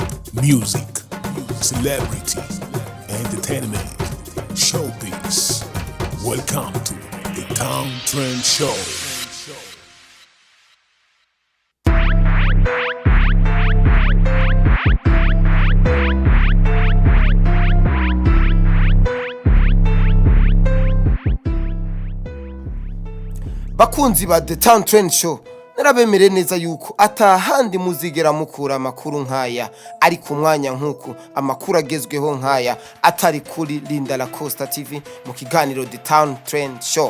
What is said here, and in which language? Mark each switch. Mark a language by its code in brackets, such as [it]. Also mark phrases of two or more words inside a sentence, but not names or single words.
[en] music, celebrity, entertainment, showbiz. Welcome to the Town Trend Show. [rn] Bakunzi ba The Town Trend Show, narabemere neza yuko atahandi muzigera mukura amakuru nkaya ari ku mwanya nkuko amakuru agezweho nkaya atari kuri Linda La Costa TV mu kiganiro The Town Trend Show.